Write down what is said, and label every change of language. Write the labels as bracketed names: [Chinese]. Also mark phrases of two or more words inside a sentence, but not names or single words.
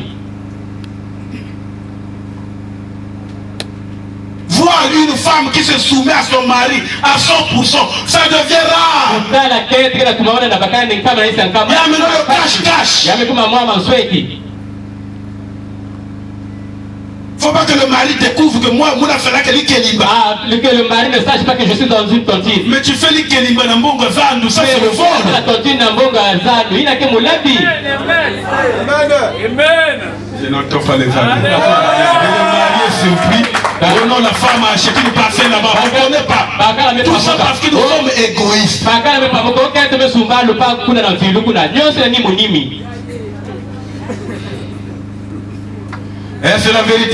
[French] Voir une femme qui se soumet à son mari à 100%, ça devient rare. Il y a maintenant le cache-cache. Il ne faut pas que le mari découvre que moi, je suis que le mari ne sache pas que je suis dans une tontine. Mais tu fais l'ikelimba [Lingala] na mbongo zandu, [French] ça c'est le vol. La tontine [Lingala] na mbongo zandu, [French] il n'a que moulabi. Amen. Je n'entends pas les amis. Le mari est surpris. Oh non, la femme a acheté une parcelle là-bas. On ne connaît pas. Tout ça parce que nous sommes égoïstes. C'est la vérité.